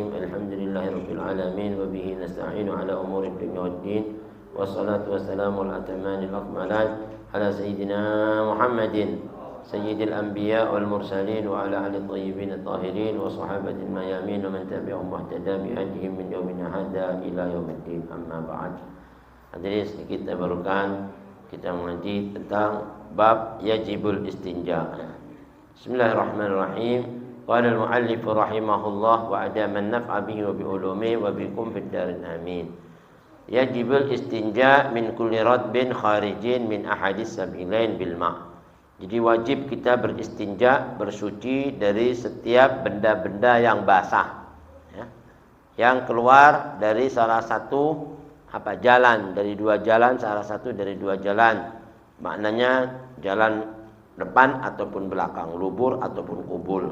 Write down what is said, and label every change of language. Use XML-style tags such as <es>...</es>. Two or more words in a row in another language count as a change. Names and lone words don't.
<ar>الحمد لله رب العالمين وبه نستعين على أمور الدنيا والدين والصلاة والسلام الأتمان الأكملان على سيدنا محمد سيد الأنبياء والمرسلين وعلى آله الطيبين الطاهرين وصحابة الميامين ومن تبعهم واهتدى بهديهم من يومنا هذا إلى يوم الدين. أما بعد.</ar> <id>Hadirin, sedikit tabarukan kita mengaji tentang bab</id> <ar>يجب الاستنجاء. بسم الله الرحمن الرحيم. قال المؤلف رحمه الله وأدام النفع به وبعلومه وبكم في الدارين آمين. يجب الاستنجاء من كل رطب خارج من أحد السبيلين بالماء'.</ar> <id>Jadi wajib kita beristinja, bersuci dari setiap benda-benda yang basah, ya, yang keluar dari salah satu jalan, dari dua jalan, salah satu dari dua jalan. Maknanya jalan depan ataupun belakang, lubur ataupun kubul.</id>